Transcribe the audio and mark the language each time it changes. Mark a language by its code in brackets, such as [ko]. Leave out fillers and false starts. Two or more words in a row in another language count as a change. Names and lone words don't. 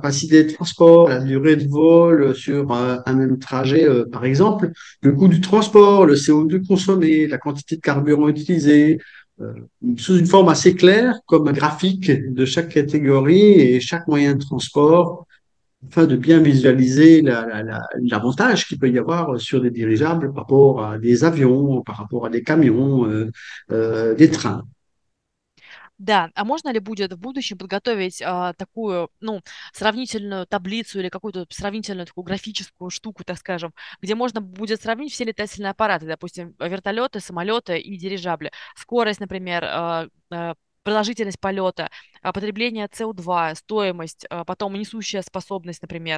[fr] capacité de transport, la durée de vol sur un même trajet, par exemple, le coût du transport, le CO2 consommé, la quantité de carburant utilisé, euh, sous une forme assez claire, comme un graphique de chaque catégorie et chaque moyen de transport, afin de bien visualiser l'avantage qu'il peut y avoir sur des dirigeables par rapport à des avions, par rapport à des camions, des trains. [ru] Да, а можно ли будет в будущем подготовить такую, ну, сравнительную таблицу или какую-то сравнительную такую графическую штуку, так скажем, где можно будет сравнить все летательные аппараты, допустим, вертолеты, самолеты и дирижабли, скорость, например, продолжительность полета, потребление СО2, стоимость, потом несущая способность, например.